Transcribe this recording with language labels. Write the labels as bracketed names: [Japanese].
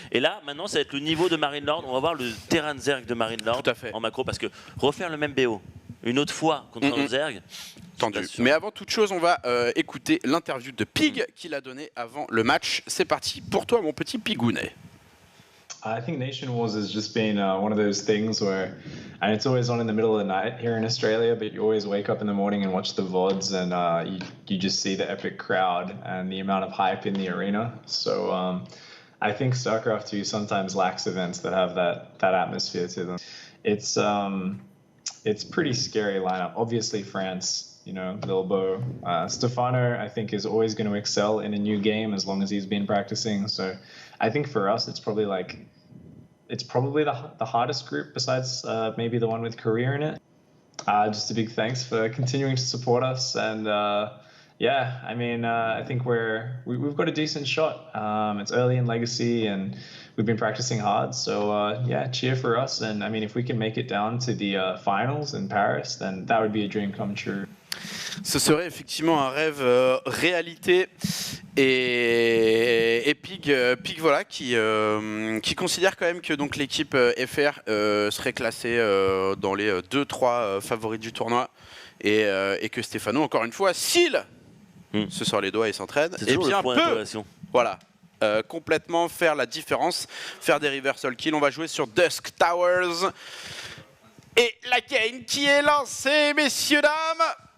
[French] Et là, maintenant, ça va être le niveau de Marine Lord. On va voir le terrain de Zerg de Marine Lord en macro parce que refaire le même BO une autre fois contre un Zerg. Tendu. Mais avant toute chose, on va écouter l'interview de Pig qu'il a donné avant le match. C'est parti pour toi, mon petit Pigounet. [English] I think Nation Wars has just been one of those things where, and it's always on in the middle of the night here in Australia, but you always wake up in the morning and watch the VODs and you just see the epic crowd and the amount of hype in the arena. So I think StarCraft 2 sometimes lacks events that have that atmosphere to them. It's pretty scary lineup. Obviously France, you know, Bilbo. Stefano, I think, is always going to excel in a new game as long as he's been practicing. So I think for us, it's probably the hardest group besides maybe the one with Korea in it. Just a big thanks for continuing to support us. And yeah, I mean, I think we've got a decent shot. It's early in Legacy and we've been practicing hard. So yeah, cheer for us. And I mean, if we can make it down to the finals in Paris, then that would be a dream come true. [French] Ce serait effectivement un rêve réalité et Pig voilà qui considère quand même que donc l'équipe FR serait classée dans les 2-3 favoris du tournoi et que Stefano encore une fois s'il se sort les doigts et s'entraîne et bien peut voilà complètement faire la différence, faire des reversal kills. On va jouer sur Dusk Towers et la game qui est lancée, messieurs dames.